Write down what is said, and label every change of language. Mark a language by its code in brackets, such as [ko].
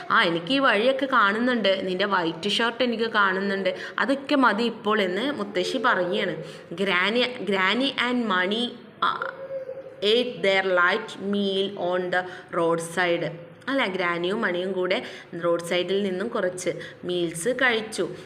[ml] എനിക്ക് ഈ വഴിയൊക്കെ കാണുന്നുണ്ട്, നിൻ്റെ വൈറ്റ് ഷർട്ട് എനിക്ക് കാണുന്നുണ്ട്, അതൊക്കെ മതി ഇപ്പോൾ എന്ന് മുത്തശ്ശി പറയുകയാണ്. [en] Granny and Mani ate their light meal on the roadside. [ml] അല്ല, ഗ്രാനിയും മണിയും കൂടെ റോഡ് സൈഡിൽ നിന്നും കുറച്ച് മീൽസ് കഴിച്ചു.